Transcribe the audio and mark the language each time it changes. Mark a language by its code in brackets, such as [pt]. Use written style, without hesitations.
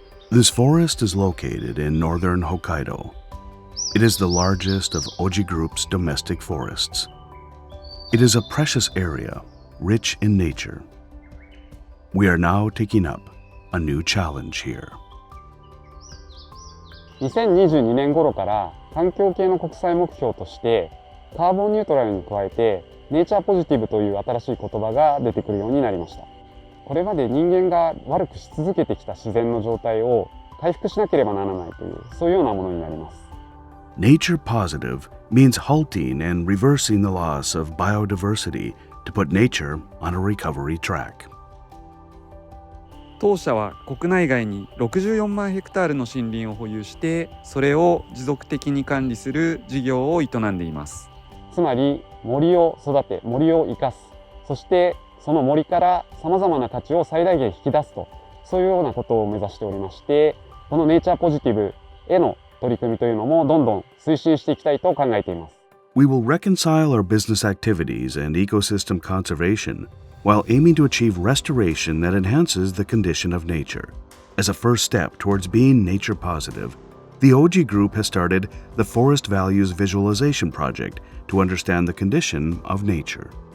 [en] This forest is located in northern Hokkaido. It is the largest of Oji Group's domestic forests. It is a precious area, rich in nature. We are now taking up a new challenge here. [ja] 2022年頃から環境系の国際目標としてカーボンニュートラルに加えてネイチャーポジティブという新しい言葉が出てくるようになりました。これまで人間が悪くし続けてきた自然の状態を回復しなければならないというそういうようなものになります。 [en] Nature positive means halting and reversing the loss of biodiversity to put nature on a recovery track. [ja] 当社は国内外に64万ヘクタールの森林を保有してそれを持続的に管理する事業を営んでいます。つまり森を育て森を生かす、そしてその森からさまざまな価値を最大限引き出すと、そういうようなことを目指しておりまして、このネイチャーポジティブへの取り組みというのもどんどん推進していきたいと考えています。 [en] We will reconcile our business activities and ecosystem conservation while aiming to achieve restoration that enhances the condition of nature. As a first step towards being nature positive, the Oji Group has started the Forest Values Visualization Project to understand the condition of nature.